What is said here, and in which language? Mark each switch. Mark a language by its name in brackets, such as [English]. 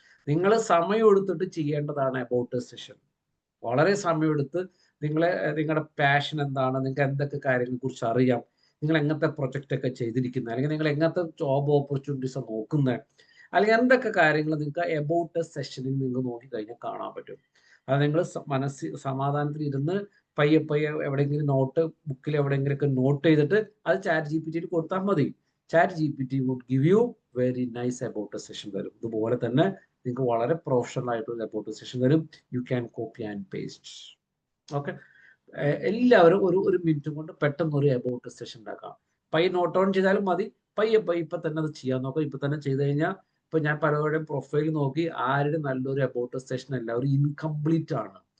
[Malayalam] നിങ്ങൾ സമയം എടുത്തിട്ട് ചെയ്യേണ്ടതാണ് അബൌട്ട് സെഷൻ. വളരെ സമയമെടുത്ത് നിങ്ങളുടെ പാഷൻ എന്താണ്, നിങ്ങൾക്ക് എന്തൊക്കെ കാര്യങ്ങളെ കുറിച്ച് അറിയാം, നിങ്ങൾ എങ്ങനത്തെ പ്രൊജക്റ്റ് ഒക്കെ ചെയ്തിരിക്കുന്നത്, അല്ലെങ്കിൽ നിങ്ങൾ എങ്ങനത്തെ ജോബ് ഓപ്പർച്യൂണിറ്റീസ് നോക്കുന്നത്, അല്ലെങ്കിൽ എന്തൊക്കെ കാര്യങ്ങൾ നിങ്ങൾക്ക് അബൌട്ട് സെഷനിൽ നിങ്ങൾ നോക്കിക്കഴിഞ്ഞാൽ കാണാൻ പറ്റും. അത് നിങ്ങൾ സമാധാനത്തിൽ ഇരുന്ന് പയ്യെ എവിടെയെങ്കിലും ബുക്കിൽ എവിടെയെങ്കിലുമൊക്കെ നോട്ട് ചെയ്തിട്ട് അത് ChatGPT കൊടുത്താൽ മതി. [English] ChatGPT would give you very nice about a session തരും. [Malayalam] ഇതുപോലെ തന്നെ നിങ്ങൾക്ക് വളരെ പ്രൊഫഷണൽ ആയിട്ടുള്ള അബൌട്ട് സെഷൻ തരും. [English] You can copy and paste. [Malayalam] Okay, എല്ലാവരും ഒരു മിനിറ്റ് കൊണ്ട് പെട്ടെന്ന് ഒരു അബൌട്ട് സെഷൻ ഉണ്ടാക്കാം. നോട്ട് ഓൺ ചെയ്താലും മതി. ഇപ്പൊ തന്നെ അത് ചെയ്യാൻ നോക്കാം. ഇപ്പൊ തന്നെ ചെയ്ത് കഴിഞ്ഞാൽ, ഇപ്പൊ ഞാൻ പലരുടെയും പ്രൊഫൈൽ നോക്കി ആരുടെ നല്ലൊരു അബൌട്ട് സെഷൻ എല്ലാവരും ഇൻകംപ്ലീറ്റ് ആണ്.